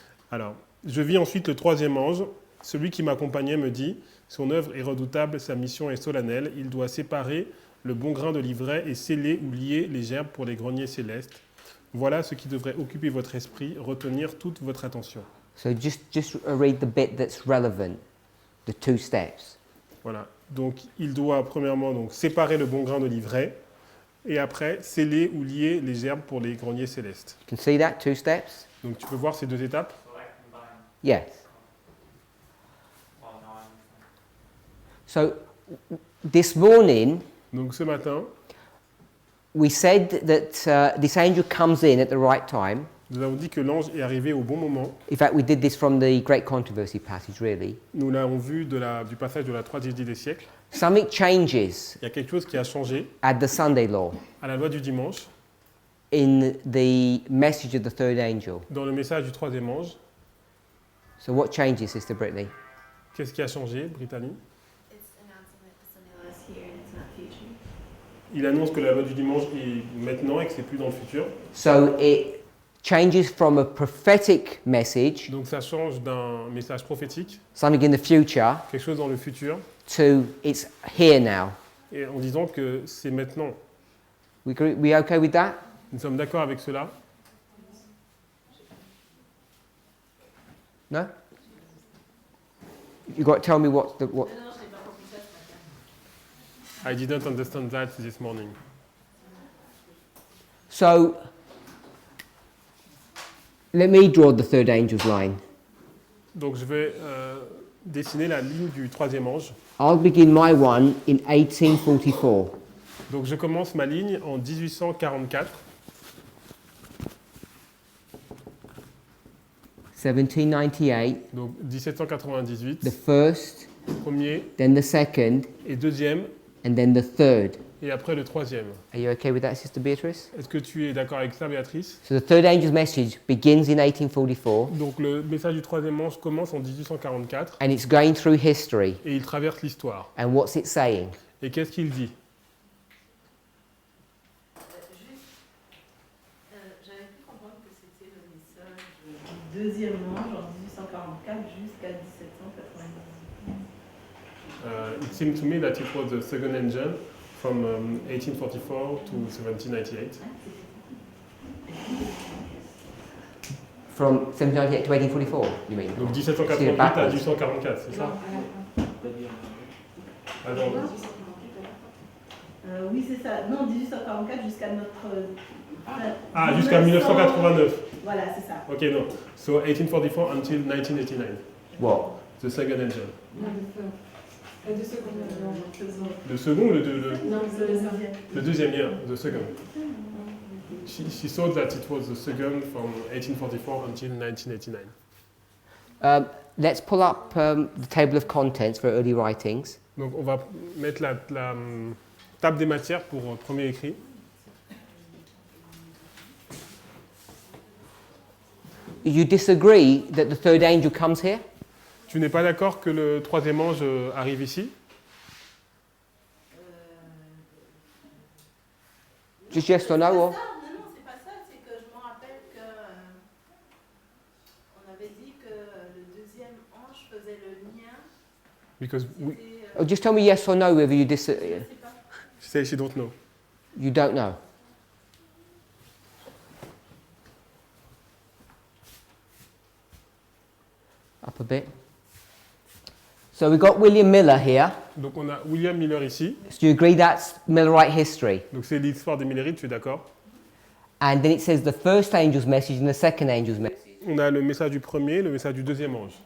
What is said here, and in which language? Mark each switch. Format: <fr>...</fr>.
<fr>Alors, je vis ensuite le troisième ange. Celui qui m'accompagnait me dit, son œuvre est redoutable, sa mission est solennelle. Il doit séparer le bon grain de l'ivraie et sceller ou lier les gerbes pour les greniers célestes. Voilà ce qui devrait occuper votre esprit, retenir toute votre attention.</fr> <en>So just read the bit that's relevant, the two steps.</en> <fr>Voilà. Donc, il doit premièrement donc, séparer le bon grain de l'ivraie et après sceller ou lier les gerbes pour les greniers célestes.</fr> <en>You can see that, two steps?</en> <fr>Donc, tu peux voir ces deux étapes.</fr> <en>Select and bind. Yes. Well, now I understand. So this morning,</en> <fr>Donc, ce matin,</fr> <en>we said that this angel comes in at the right time.</en> <fr>nous avons dit que l'ange est arrivé au bon moment.</fr> <en>In fact, we did this from the Great Controversy passage, really.</en> <fr>Nous l'avons vu du passage de la tragédie des siècles.</fr> <en>Something changes</en> <fr>Il y a quelque chose qui a changé</fr> <en>at the Sunday law</en> <fr>à la loi du dimanche</fr> <en>in the message of the third angel.</en> <fr>dans le message du troisième ange.</fr> <en>So what changes, Sister Brittany?</en> <fr>Qu'est-ce qui a changé, Brittany?</fr> <en>It's announcing that the Sunday law is here and it's not future.</en> <fr>Il annonce que la loi du dimanche est maintenant et que c'est plus dans le futur.</fr> <en>So it changes from a prophetic message,</en> <fr>Donc ça change d'un message prophétique,</fr> <en>something in the future,</en> <fr>quelque chose dans le futur,</fr> <en>to it's here now.</en> <fr>et en disant que c'est maintenant.</fr> <en>We okay with that?</en> <fr>Nous sommes d'accord avec cela?</fr> <en>No? You got to tell me what. I didn't understand that this morning. So, let me draw the third angel's line.</en> <fr>Donc je vais dessiner la ligne du troisième ange.</fr> <en>I'll begin my one in 1844.</en> <fr>Donc je commence ma ligne en 1844,</fr> <en>1798,</en> <fr>donc 1798,</fr> <en>the first,</en> <fr>premier</fr> <en>then the second,</en> <fr>et deuxième,</fr> <en>and then the third.</en> <fr>et après le troisième.</fr> <en>Are you okay with that, Sister Beatrice?</en> <fr>Est-ce que tu es d'accord avec ça, Béatrice?</fr> <en>So the third angel's message begins in 1844,</en> <fr>Donc le message du troisième ange commence en 1844</fr> <en>and it's going through history.</en> <fr>et il traverse l'histoire.</fr> <en>And what's it saying?</en> <fr>Et qu'est-ce qu'il dit? J'avais pu comprendre que c'était le message du deuxième ange en 1844 jusqu'à 1798.</fr> <en>It seemed to me that it was the second angel from 1844 to 1798. From 1798 to 1844, you mean?</en> <fr>Donc 1788 à 1844, c'est ça? Ah non. Oui, c'est ça. Non, 1844 jusqu'à notre... Ah, jusqu'à 1989. Voilà, c'est ça.</fr> <en>Ok,</en> <fr>non.</fr> <en>So 1844 until 1989. What? The second angel.</en> <fr>Non, le second. Le second ou Non, le deuxième. le deuxième,</fr> <en>yeah, the second. She thought that it was the second from 1844 until 1989. Let's pull up the table of contents for early writings.</en> <fr>Donc on va mettre la table des matières pour premier écrit.</fr> <en>You disagree that the third angel comes here?</en> <fr>Tu n'es pas d'accord que le troisième ange arrive ici?</fr> <en>Just yes or no? Or?</en> <fr>Non, c'est pas ça. C'est que je me rappelle que on avait dit que le deuxième ange faisait le lien.</fr> <en>Because Oh, just tell me yes or no whether you</en> <fr>Je sais pas.</fr> <en>she says she don't know. You don't know. Up a bit. So we've got William Miller here.</en> <fr>Donc on a William Miller ici.</fr> <en>So do you agree that's Millerite history?</en> <fr>Donc c'est l'histoire des Millerites, tu es d'accord?</fr> <en>And then it says the first angel's message and the second angel's message.</en> <fr>On a le message du premier, le message du deuxième ange.</fr>